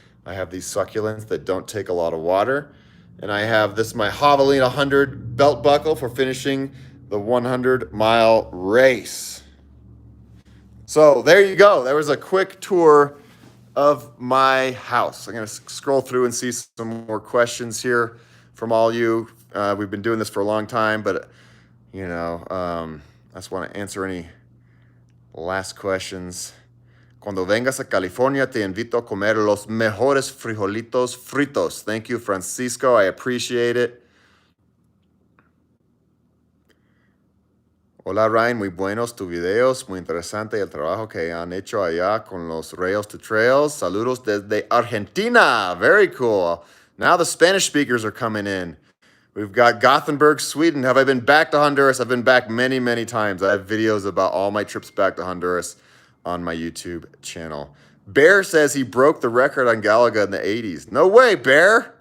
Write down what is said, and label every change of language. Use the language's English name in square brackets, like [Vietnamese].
[English] I have these succulents that don't take a lot of water. And I have my Javelin 100 belt buckle for finishing the 100-mile race. So there you go. There was a quick tour of my house. I'm going to scroll through and see some more questions here from all you. We've been doing this for a long time, but, I just want to answer any last questions. [Spanish] Cuando vengas a California, te invito a comer los mejores frijolitos fritos. [English] Thank you, Francisco. I appreciate it. [Spanish] Hola, Ryan. Muy buenos tus videos. Muy interesante el trabajo que han hecho allá con los Rails to Trails. Saludos desde Argentina. [English] Very cool. Now the Spanish speakers are coming in. We've got Gothenburg, Sweden. Have I been back to Honduras? I've been back many, many times. I have videos about all my trips back to Honduras on my YouTube channel. Bear says he broke the record on Galaga in the 80s. No way, Bear.